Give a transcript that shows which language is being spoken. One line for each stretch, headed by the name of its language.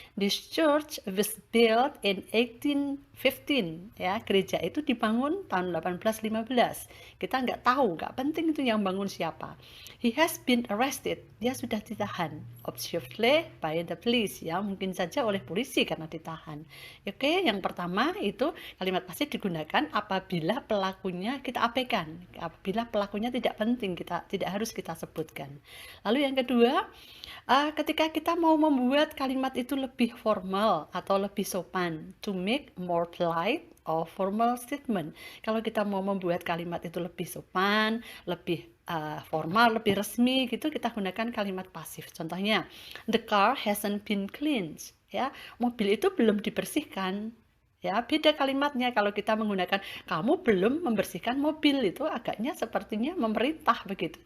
English: This church was built in 1815.
Indonesian: Ya, gereja itu dibangun tahun 1815. Kita nggak tahu, nggak penting itu yang bangun siapa.
English: He has been arrested.
Indonesian: Dia sudah ditahan.
English: Obviously by the police.
Indonesian: Ya, mungkin saja oleh polisi karena ditahan. Oke, yang pertama itu kalimat pasif digunakan apabila pelakunya kita abaikan. Apabila pelakunya tidak penting, tidak harus kita sebutkan. Lalu yang kedua, ketika kita mau membuat kalimat itu lebih formal atau lebih sopan,
English: to make more polite or formal statement.
Indonesian: Kalau kita mau membuat kalimat itu lebih sopan, lebih formal, lebih resmi gitu, kita gunakan kalimat pasif. Contohnya,
English: the car hasn't been cleaned.
Indonesian: Ya, mobil itu belum dibersihkan. Ya, beda kalimatnya kalau kita menggunakan kamu belum membersihkan mobil, itu agaknya sepertinya memerintah begitu.